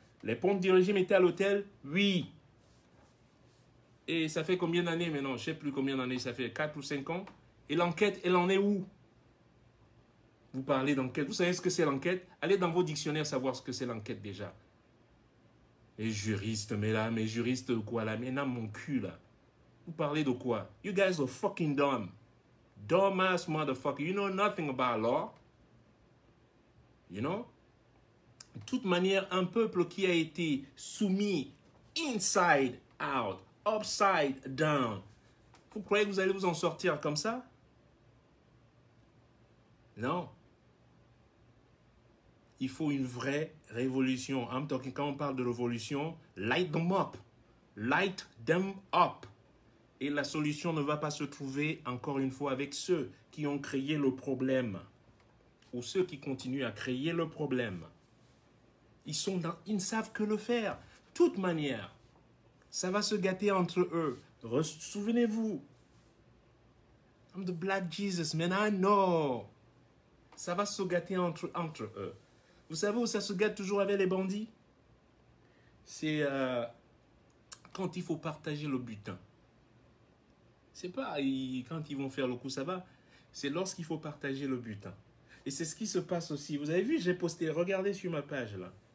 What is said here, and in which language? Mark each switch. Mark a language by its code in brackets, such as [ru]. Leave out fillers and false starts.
[fr] Les pontes du régime étaient à l'hôtel? Oui. Et ça fait combien d'années maintenant? Je ne sais plus combien d'années ça fait. 4 ou 5 ans. Et l'enquête, elle en est où? Vous parlez d'enquête. Vous savez ce que c'est l'enquête? Allez dans vos dictionnaires savoir ce que c'est l'enquête déjà. Les juristes, mais là, mes juristes quoi là? Mais non, mon cul là. Vous parlez de quoi? [en] You guys are fucking dumb. Dumbass motherfucker. You know nothing about law. You know? [fr] De toute manière, un peuple qui a été soumis [en] inside out, upside down. [fr] Vous croyez que vous allez vous en sortir comme ça? Non. Il faut une vraie révolution. Quand on parle de révolution, [en] light them up. Light them up. [fr] Et la solution ne va pas se trouver, encore une fois, avec ceux qui ont créé le problème. Ou ceux qui continuent à créer le problème. Ils ne savent que le faire. De toute manière, ça va se gâter entre eux. Souvenez-vous. [en] I'm the Black Jesus, man, I know. [fr] Ça va se gâter entre eux. Vous savez où ça se gâte toujours avec les bandits? C'est quand il faut partager le butin. C'est pas quand ils vont faire le coup, ça va. C'est lorsqu'il faut partager le butin. Et c'est ce qui se passe aussi. Vous avez vu, j'ai posté, regardez sur ma page là.